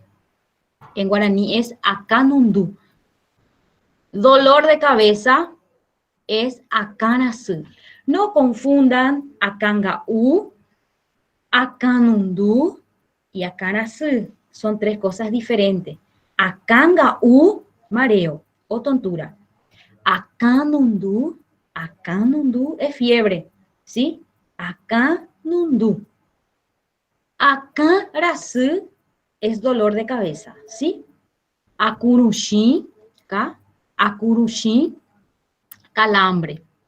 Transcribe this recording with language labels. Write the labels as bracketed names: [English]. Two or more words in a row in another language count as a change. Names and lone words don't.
[Spanish] En guaraní es acanundú. Dolor de cabeza, es akanasu. No confundan [Guarani] akanga u, [Spanish] akanundu y akanasu. Son tres cosas diferentes. [Guarani] Akanga u, [Spanish] mareo o tontura. Akanundu es fiebre, ¿sí? Akanundu. Akarasu es dolor de cabeza, ¿sí? Akurushi, ¿ca? Akurushi, calambre.